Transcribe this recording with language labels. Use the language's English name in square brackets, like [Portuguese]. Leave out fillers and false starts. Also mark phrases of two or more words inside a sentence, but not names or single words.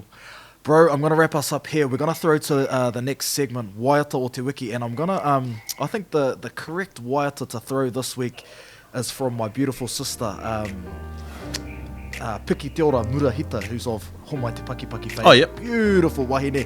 [English] Bro, I'm going to wrap us up here. We're going to throw to the next segment, Waiata o Te Wiki, and I'm going to, I think the correct Waiata to throw this week is from my beautiful sister, Piki Te Ora Murahita, who's of Homai Te Pakipaki fame. Oh, yep. Beautiful wahine.